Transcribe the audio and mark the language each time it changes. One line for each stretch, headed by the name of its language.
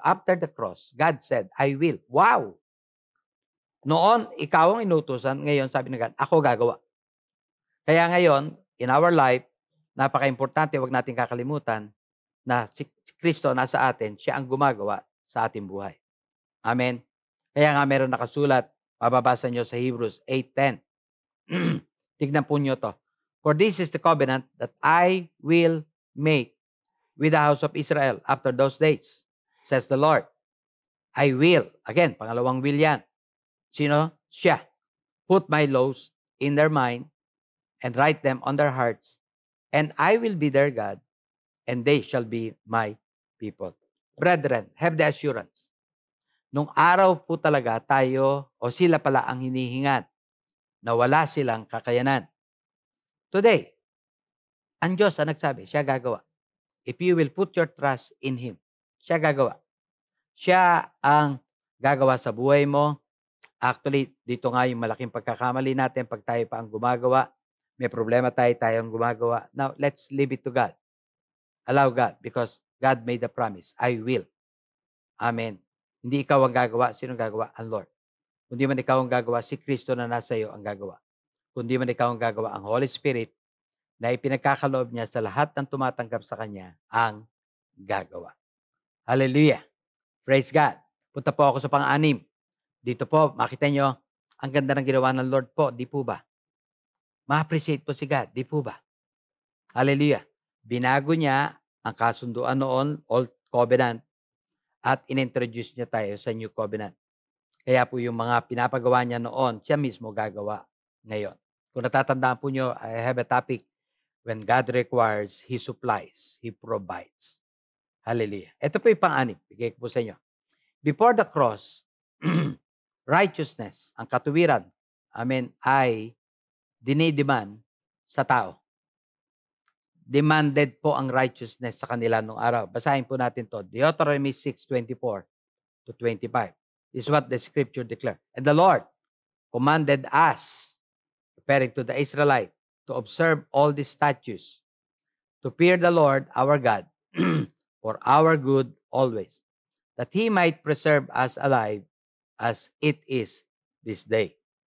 English: After the cross, God said, I will.
Filipino: Wow! Noon, ikaw ang inutusan. Ngayon, sabi ng God, ako gagawa. Kaya ngayon,
English: in our life,
Filipino: napaka-importante, huwag natin kakalimutan na si Kristo nasa atin, siya ang gumagawa sa ating buhay. Amen? Kaya nga meron nakasulat, mababasa nyo sa Hebrews 8:10. Tignan po nyo to.
English: For this is the covenant that I will make with the house of Israel after those days, says the Lord. I will. Again,
Filipino: pangalawang will yan. Sino? Siya.
English: Put my laws in their mind and write them on their hearts, and I will be their God, and they shall be my people. Brethren, have the assurance.
Filipino: Nung araw po talaga tayo, o sila pala ang hinihingan, na wala silang kakayanan. Today, ang Diyos ang nagsabi, siya gagawa.
English: If you will put your trust in Him,
Filipino: siya gagawa. Siya ang gagawa sa buhay mo. Actually, dito nga yung malaking pagkakamali natin pag tayo pa ang gumagawa. May problema tayo ang gumagawa.
English: Now, let's leave it to God. Allow God, because God made the promise, I will.
Filipino: Amen. Hindi ikaw ang gagawa. Sino gagawa? Ang Lord. Kundi man ikaw ang gagawa, si Kristo na nasa iyo ang gagawa. Kundi man ikaw ang gagawa, ang Holy Spirit na ipinagkakaloob niya sa lahat ng tumatanggap sa Kanya ang gagawa. Hallelujah.
English: Praise God.
Filipino: Punta po ako sa pang-anim. Dito po, makita nyo, ang ganda ng ginawa ng Lord po, di po ba? Ma-appreciate po si God, di po ba? Hallelujah. Binago niya ang kasunduan noon, Old Covenant, at inintroduce niya tayo sa New Covenant. Kaya po yung mga pinapagawa niya noon, siya mismo gagawa ngayon. Kung natatandaan po nyo,
English: I have a topic, when God requires, He supplies, He provides.
Filipino: Hallelujah. Ito po yung pang-anim. Bigay ko po sa inyo.
English: Before the cross, righteousness,
Filipino: ang katuwiran,
English: amen,
Filipino: ay dinidemand sa tao. Demanded po ang righteousness sa kanila nung araw. Basahin po natin to. Deuteronomy 6:24-25.
English: This is what the scripture declares. And the Lord commanded us, referring to the Israelites, to observe all these statutes, to fear the Lord our God, for our good always, that He might preserve us alive as it is this day.